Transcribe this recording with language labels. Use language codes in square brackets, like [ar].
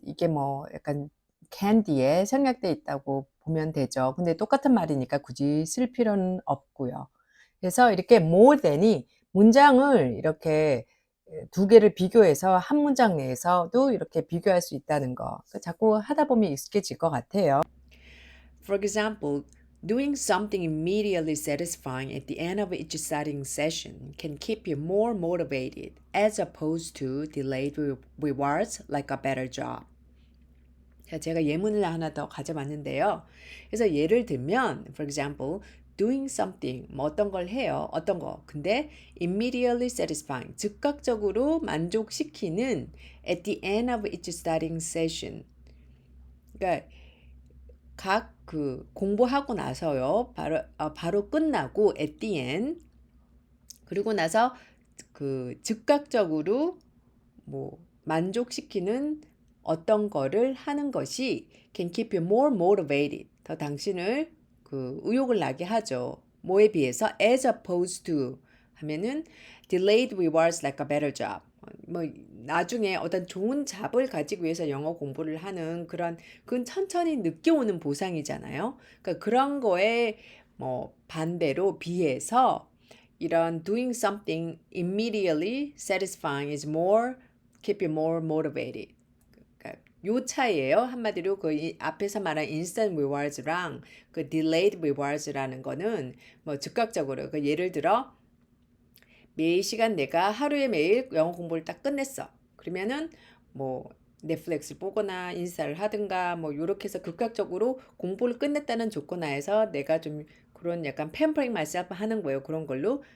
[ko] 이게 약간 can 뒤에 생략돼 있다고 보면 되죠. 근데 똑같은 말이니까 굳이 쓸 필요는 없고요. 그래서 이렇게 more than이 문장을 이렇게 두 개를 비교해서 한 문장 내에서도 이렇게 비교할 수 있다는 거. 자꾸 하다 보면 익숙해질 것 같아요. [en] For example, doing something immediately satisfying at the end of each studying session can keep you more motivated as opposed to delayed rewards like a better job. [ko] 자, 제가 예문을 하나 더 가져봤는데요. 그래서 예를 들면, [en] for example, [ko] doing something, 뭐 어떤 걸 해요. 어떤 거. [en] 근데 immediately satisfying, [ko] 즉각적으로 만족시키는 [en] at the end of each studying session. [ko] 그러니까 각 그 공부하고 나서요. 바로 끝나고 at the end. 그리고 나서 그 즉각적으로 뭐 만족시키는 어떤 거를 하는 것이 [en] can keep you more motivated. [ko] 더 당신을 그 의욕을 나게 하죠. 뭐에 비해서 [en] as opposed to 하면은 delayed rewards like a better job. [ko] 뭐 나중에 어떤 좋은 잡을 가지기 위해서 영어 공부를 하는 그건 천천히 늦게 오는 보상이잖아요. 그러니까 그런 거에 뭐 반대로 비해서 이런 [en] doing something immediately satisfying is more keep you more motivated. [ko] 그러니까 요 차이예요. 한마디로 앞에서 말한 [en] instant rewards [ko] 랑 그 [en] delayed rewards [ko] 라는 거는 뭐 즉각적으로 예를 들어 매일 시간 내가 하루에 매일 영어 공부를 딱 끝냈어. 그러면은 뭐 넷플릭스 보거나 인스타를 하든가 뭐 요렇게 해서 즉각적으로 공부를 끝냈다는 조건 하에서 내가 좀 그런 약간 [en] 팸퍼링 myself [ko] 하는 거예요. 그런 걸로.